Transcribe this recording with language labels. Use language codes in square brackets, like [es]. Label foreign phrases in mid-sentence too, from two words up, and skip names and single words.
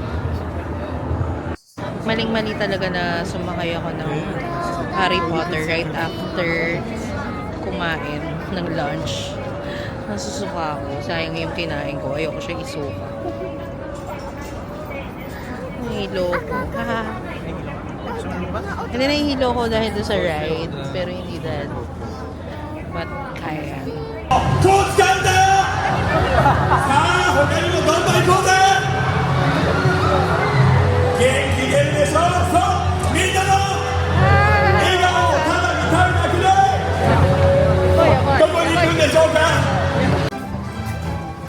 [tl] Maling-mali talaga na sumakay ako ng Harry Potter [en] right after [tl] kumain ng lunch. Nasusuka ako. Sayang yung kinain ko. Ayoko siya isuka. Nahihilo ko. Hindi nahihilo ko dahil doon sa ride. Pero hindi dahil. But kaya. [ja] 気を使うんだよさあ他にもどんどん行こうぜ元気出るでしょそうみんなの笑顔をただ見たいだけでどこに行くんでしょうか